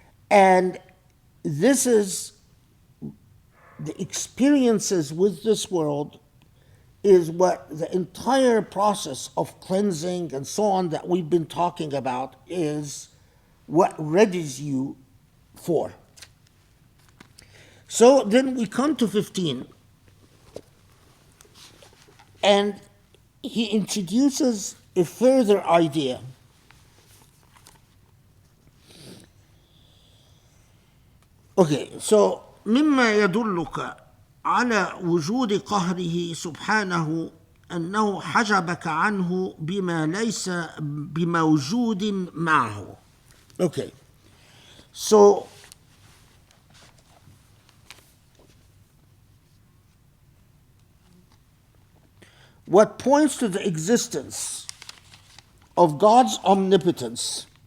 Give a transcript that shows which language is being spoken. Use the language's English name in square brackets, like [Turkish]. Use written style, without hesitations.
[English] And this is the experiences with this world is what the entire process of cleansing and so on that we've been talking about is what readies you for. So then we come to 15, and he introduces a further idea. Okay, so [Arabic] مما يدلك على وجود قهره سبحانه أنه حجبك عنه بما ليس بموجود معه. [English] Okay, so what points to the existence of God's omnipotence